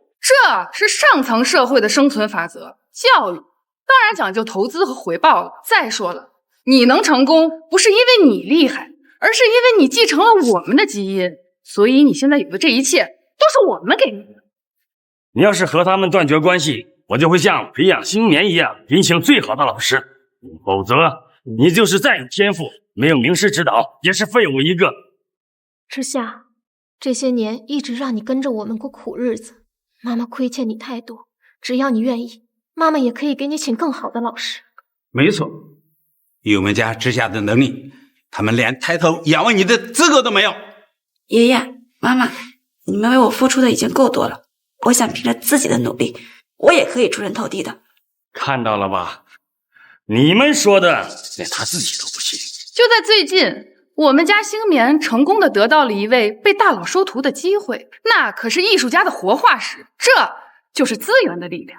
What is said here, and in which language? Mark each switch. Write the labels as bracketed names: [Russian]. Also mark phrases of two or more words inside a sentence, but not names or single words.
[Chinese] 這是上層社會的生存法則，教育當然講究投資和回報了。再說了，你能成功不是因為你厲害，而是因為你繼承了我們的基因，所以你現在有的這一切都是我們給你的。你要是和他們斷絕關係，我就會像培養星棉一樣聘請最好的老師，否則你就是再有天賦，沒有名師指導，也是廢物一個。之夏，這些年一直讓你跟着我們過苦日子，媽媽虧欠你太多，只要你願意，媽媽也可以給你請更好的老師。沒錯，以我們家之夏的能力，他們連抬頭仰望你的資格都沒有。爺爺媽媽，你們為我付出的已經夠多了，我想憑着自己的努力，我也可以出人頭地的。看到了吧，你們說的連他自己都不信。就在最近，我們家星棉成功的得到了一位被大佬收徒的機會，那可是藝術家的活化石，這就是資源的力量。